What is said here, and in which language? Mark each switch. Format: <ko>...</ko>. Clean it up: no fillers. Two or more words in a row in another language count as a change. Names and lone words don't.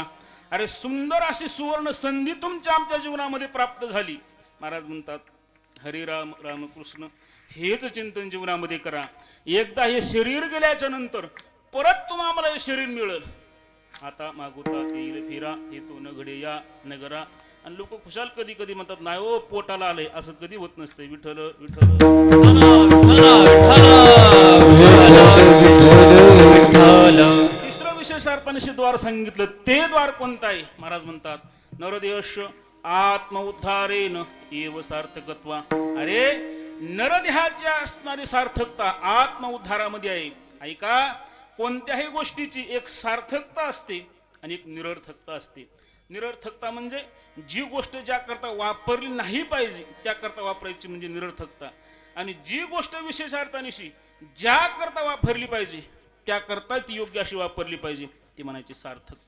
<mr>अरे सुंदर अशी सुवर्ण संधी तुमच्या आमच्या जीवनामध्ये प्राप्त झाली. महाराज म्हणतात, हरे राम रामकृष्ण हेच चिंतन जीवनामध्ये करा. एकदा हे शरीर गेल्याच्या नंतर परत तुम्हाला हे शरीर मिळेल. आता मागुता येईल फेरा, हे तो नगडे या नगरा. आणि लोक खुशाल कधी कधी म्हणतात, नाही हो पोटाला आलंय, असं कधी होत नसतंय. विठ्ठल विठ्ठल. तिसरं विशेषार्थाने द्वार सांगितलं, ते द्वार कोणतं आहे? महाराज म्हणतात,</mr> <sa>नरदेहस्य आत्म उद्धारेन एव सार्थकत्वा.</sa> <mr>अरे नरदेहाची असणारी सार्थकता आत्म उद्धारामध्ये आहे. ऐका, कोणत्याही गोष्टीची एक सार्थकता असते आणि एक निरर्थकता असते. निरर्थकता म्हणजे जी गोष्ट ज्या करता वापरली नाही पाहिजे त्या करता वापरायची म्हणजे निरर्थकता, आणि जी गोष्ट विशेषार्थानिशी ज्या करता वापरली पाहिजे त्या करता ती योग्य अशी वापरली पाहिजे, ती म्हणायची सार्थकता.</mr>